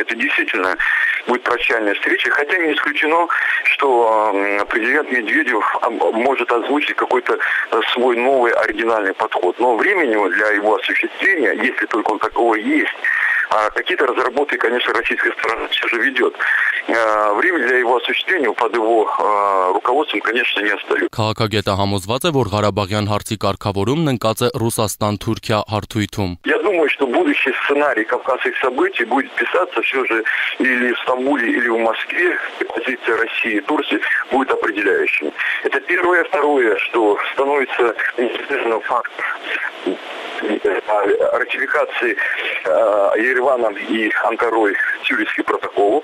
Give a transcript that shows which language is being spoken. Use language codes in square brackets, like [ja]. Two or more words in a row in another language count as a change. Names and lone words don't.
[ru] Это действительно будет прощальная встреча, хотя не исключено, что президент Медведев может озвучить какой-то свой новый оригинальный подход. Но времени для его осуществления, если только он такого есть, а какие-то разработки, конечно, российская сторона все же ведет. Время для его осуществления под его руководством, конечно, не остается. [hy] Քաղաքագետը համոզված է, որ Ղարաբաղյան հարցի կարգավորումն ընկած է Ռուսաստան-Թուրքիա հարթույթում։ [ru] Я думаю, что будущий сценарий кавказских событий будет писаться все же или в Стамбуле, или в Москве. Позиция России и Турции будет определяющей. Это первое. Второе, что становится неизбежным фактом ратификации Ереваном и Анкарой Цюрихский протокол.